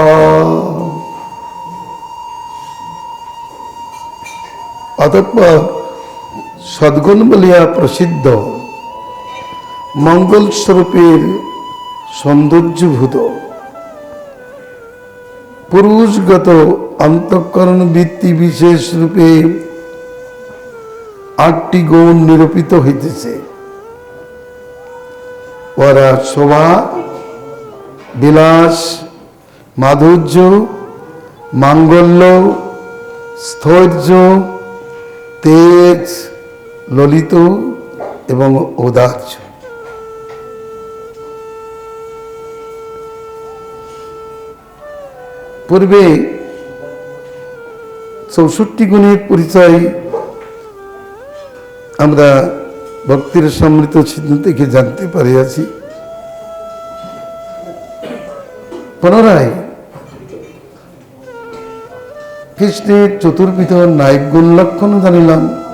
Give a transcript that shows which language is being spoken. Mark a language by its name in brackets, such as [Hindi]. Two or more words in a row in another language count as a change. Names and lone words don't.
[Bangla] অতঃপর সদ্গুণ বলিয়া প্রসিদ্ধ মঙ্গল স্বরূপের সৌন্দর্যভূত পুরুষগত অন্তঃকরণ বৃত্তি বিশেষ রূপে 8টি গুণ নিরূপিত হইতেছে। ওরা শোভা বিলাস মাধুর্য মাঙ্গল্য স্থৈর্য তেজ ললিত এবং ঔদার্য। পূর্বে 64 গুণের পরিচয় আমরা ভক্তির সমৃদ্ধ সিন্ধু থেকে জানতে পারিয়াছি। পুনরায় কৃষ্ণের চতুর্বিধ নায়ক গুণ লক্ষণ জানিলাম।